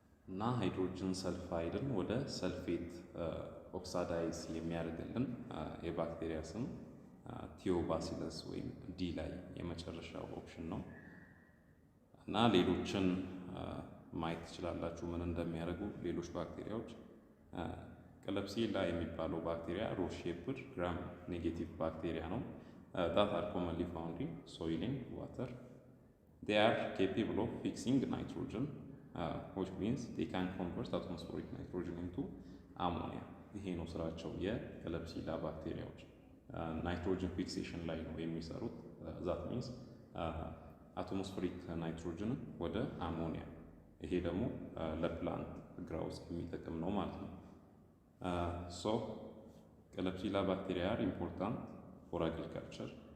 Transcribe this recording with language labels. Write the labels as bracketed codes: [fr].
[am] እና ሃይድሮጅን ሰልፋይድን ወደ ሰልፌት ኦክሳዳይዝ የሚያደርግልን የባክቴሪያ ስም ቲዮባሲለስ ወይም ዲ ላይ የመጨረሻው ኦፕሽን ነው። እና ሌሎችን ማየት ትችላላችሁ ምን እንደሚያደርጉ ሌሎች ባክቴሪያዎች። ክለብሲላ የሚባለው ባክቴሪያ ሮድ ሼፕድ ግራም ኔጌቲቭ ባክቴሪያ ነው። [en] that are commonly found in soil and water. They are capable of fixing nitrogen, which means they can convert atmospheric nitrogen into ammonia. [am] ይሄ ነው ስራቸው የክለብሲላ ባክቴሪያዎች። ናይትሮጅን ፊክሴሽን ላይ ነው የሚሰሩት። [en] that means [am] አትሞስፌሪክ ናይትሮጅንን ወደ አሞኒያ። ይሄ ደግሞ ለፕላንት ግራውዝ የሚጠቅም ነው ማለት ነው። ሶ ክለብሲላ ባክቴሪያ [en] are important for agriculture.